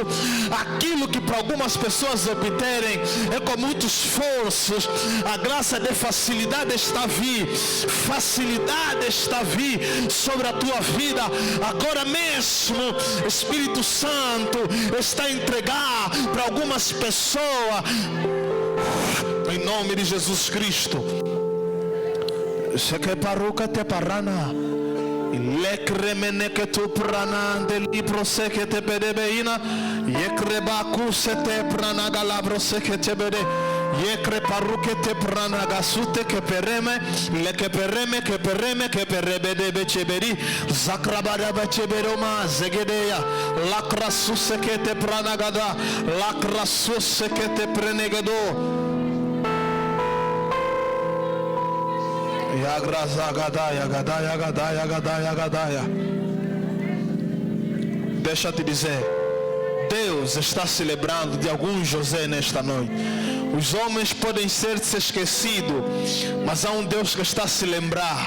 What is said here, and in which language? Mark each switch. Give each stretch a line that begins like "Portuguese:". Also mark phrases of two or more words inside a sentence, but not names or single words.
Portuguese: Aquilo que para algumas pessoas obterem é com muito esforço, a graça de facilidade está vindo, facilidade está vindo sobre a tua vida agora mesmo. Espírito Santo está a entregar para algumas pessoas em nome de Jesus Cristo. Lekremeneketu prana deli prosekete bedebeina yekreba kusete prana galabro sekete bede Yekre paruke te pranagasute ke pereme, leke pereme ke pereme ke perebe de becheberi, zakrabada becheberoma zegedeya, lakrasuse ke te pranagada, lakrasuse ke te prenegado. Deixa eu te dizer, Deus está se lembrando de algum José nesta noite. Os homens podem ser esquecidos, mas há um Deus que está a se lembrar.